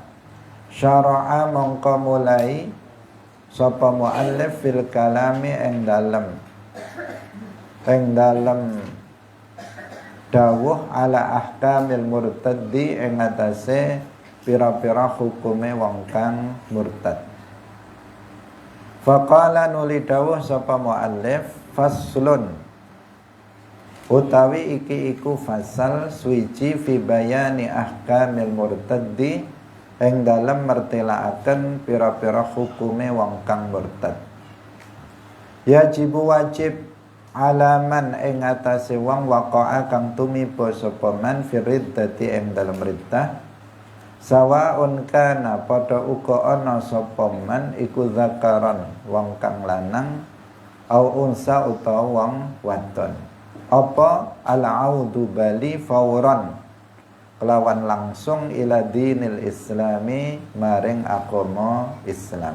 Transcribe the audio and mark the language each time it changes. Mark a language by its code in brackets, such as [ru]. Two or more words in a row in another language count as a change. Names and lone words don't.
[jv] Syara'a mongko mulai sapa muallif [ar] في الكلام [jv] ing dalem dawuh [ar] على أحكام المرتد [jv] ing atase pira-pira hukume wong kang murtad. Faqala nuli dawuh sapa muallif faslun utawi iki iku fasal suci [ar] في بيان أحكام المرتد [jv] ing dalem mertelaaken pira-pira hukume wong kang murtad. Yajibu wajib alaman ing atase wong waqa'a kang tumiba sapa man [ar] في ردة [jv] ing dalem riddah [ar] سواء كان [jv] padha uga ana sapa man iku zakaron wong kang lanang [ar] أو أنثى [jv] utawa wong wadon apa al-audu bali fauran kelawan langsung [ar] إلى دين الإسلام [jv] maring agama Islam.